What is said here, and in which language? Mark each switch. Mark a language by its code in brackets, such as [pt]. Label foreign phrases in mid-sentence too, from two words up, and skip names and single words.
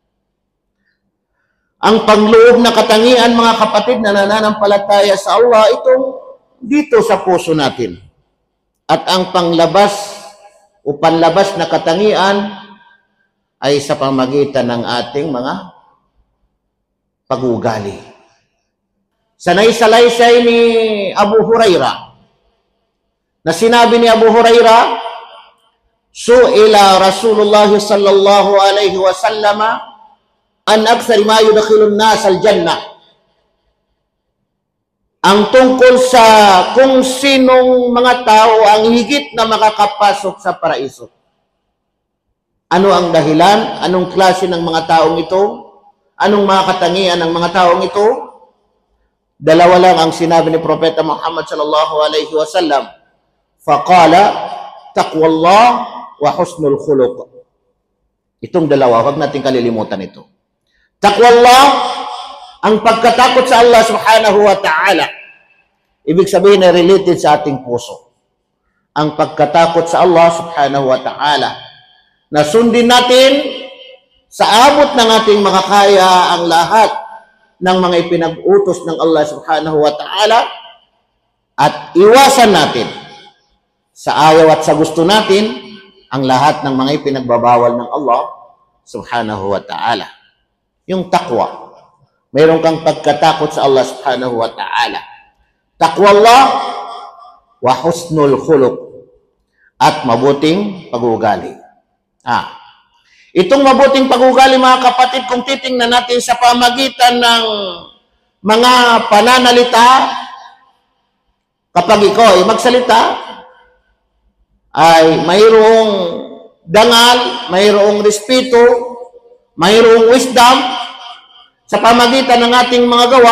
[tl] Ang panloob na katangian, mga kapatid na nananampalataya sa Allah, itong dito sa puso natin. At ang panlabas o panlabas na katangian ay sa pamagitan ng ating mga pag-uugali. Sanay-salaysay ni Abu Huraira na sinabi ni Abu Huraira, [ar] سُئل رسول الله صلى الله عليه وسلم عن أكثر ما يدخل الناس الجنة. [tl] Ang tungkol sa kung sinong mga tao ang higit na makakapasok sa paraiso. Ano ang dahilan? Anong klase ng mga taong ito? Anong mga katangian ng mga taong ito? Dalawa lang ang sinabi ni Propeta Muhammad [ar] صلى الله عليه وسلم. فقال تقوى الله وحسن الخلق. [tl] Itong dalawa, huwag natin kalilimutan ito. Taqwallah, ang pagkatakot sa Allah [ar] سبحانه وتعالى. [tl] Ibig sabihin na related sa ating puso. Ang pagkatakot sa Allah [ar] سبحانه وتعالى. [tl] Na sundin natin sa abot ng ating makakaya ang lahat ng mga ipinag-utos ng Allah [ar] سبحانه وتعالى [tl] at iwasan natin sa ayaw at sa gusto natin ang lahat ng mga ipinagbabawal ng Allah [ar] سبحانه وتعالى. [tl] Yung taqwa. Mayroon kang pagkatakot sa Allah [ar] سبحانه وتعالى. تقوى الله وحسن الخلق. [tl] At mabuting pag-uugali. Itong mabuting pag-uugali, mga kapatid, kung titingnan natin sa pamagitan ng mga pananalita, kapag ikaw ay magsalita, ay mayroong dangal, mayroong respeto, mayroong wisdom sa pamagitan ng ating mga gawa.